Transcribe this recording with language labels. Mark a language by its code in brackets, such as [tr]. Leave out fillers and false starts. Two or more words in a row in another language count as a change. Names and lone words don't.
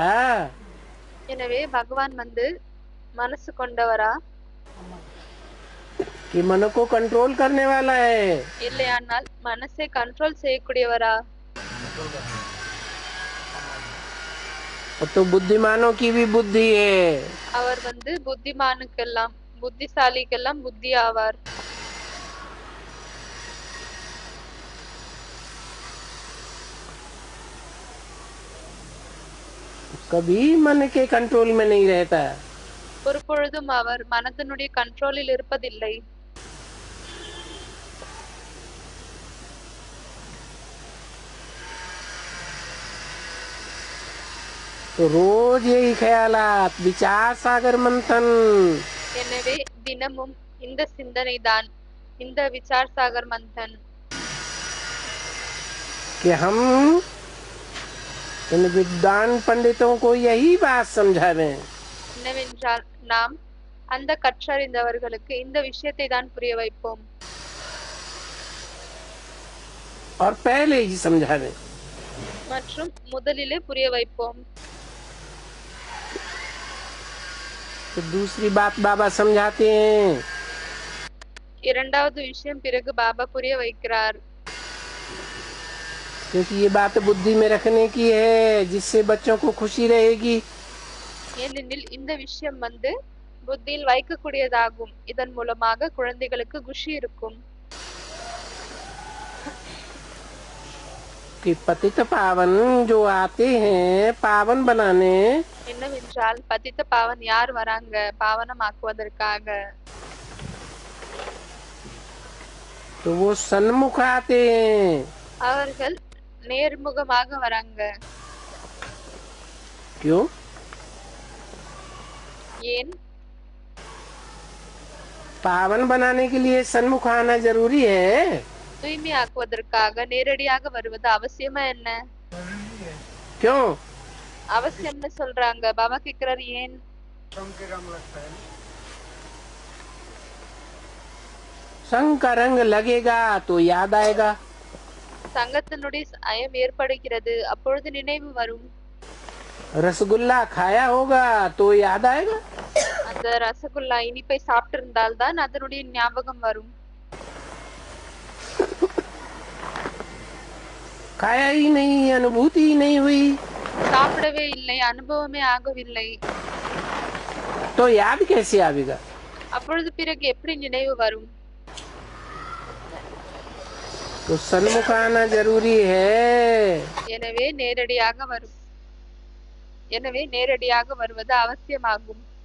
[ta] எனவே பகவான் வந்து மனசு கொண்டவரா, [hi] कि मन को कंट्रोल करने वाला है। [ta] இல்லையானால் மனசை கண்ட்ரோல் செய்யக்கூடியவரா. [hi] तो बुद्धिमानों की भी बुद्धि है। [ta] அவர் வந்து புத்திசாலிக்கெல்லாம் புத்தி ஆவார். [hi] कभी मन के कंट्रोल में नहीं रहता। [ta] ஒரு பொழுதும் அவர் மனதனுடைய கண்ட்ரோலில் இருப்பதில்லை. [hi] तो रोज यही ख्यालात, विचार सागर मंथन। [ta] எனவே தினமும் இந்த சிந்தனை தான், இந்த [hi] विचार सागर मंथन, कि हम इन विद्वान पंडितों को यही बात समझावें [ta] என்னவென்றால் நாம் அந்த கற்றறிந்தவர்களுக்கு இந்த விஷயத்தை தான் புரிய வைப்போம். [hi] और पहले ही समझावें। [ta] மற்றும் முதலிலே புரிய வைப்போம். [hi] तो दूसरी बात बाबा समझाते हैं, [ta] இரண்டாவது விஷயம் பிறகு பாபா புரிய வைக்கிறார். [hi] क्योंकि ये बात बुद्धि में रखने की है, जिससे बच्चों को खुशी रहेगी। [ta] ஏனெனில் இந்த விஷயம் வந்து புத்தியில் வைக்கக்கூடியதாகும். இதன் மூலமாக குழந்தைகளுக்கு குஷி இருக்கும். [hi] कि पतित पावन जो आते हैं पावन बनाने, [ta] என்னவென்றால் [hi] पतित पावन [ta] யார் வராங்க பாவனமாக்குவதற்காக, [hi] तो वो सन्मुख आते हैं। [ta] அவர்கள் நேர்முகமாக வராங்க. [hi] क्यों? [ta] ஏன்? [hi] पावन बनाने के लिए सन्मुख आना जरूरी है। [ta] தூய்மையாக்குவதற்காக நேரடியாக வருவது அவசியமா என்ன? [hi] क्यों? [ta] அவசியம்னு சொல்றாங்க. பாபா கேக்குறாரு ஏன்? [hi] संग का रंग लगेगा तो याद आएगा। [ta] சங்கத்தினுடைய அயம் ஏற்படுகிறது, அப்பொழுது நினைவு வரும். [hi] रसगुल्ला खाया होगा तो याद आएगा। [ta] அந்த ரசகுல்லா இனிப்பை சாப்பிட்டு இருந்தால் தான் அதனுடைய ஞாபகம் வரும். [hi] खाया ही नहीं, अनुभूति ही नहीं हुई [ta] சாப்பிடவே இல்லை, அனுபவமே ஆகவில்லை, [hi] तो याद कैसे आवेगा? [ta] அப்பொழுது பிறகு எப்படி நினைவு வரும்? [hi] तो सन्मुख आना जरूरी है। [ta] எனவே நேரடியாக வருவது அவசியமாகும்.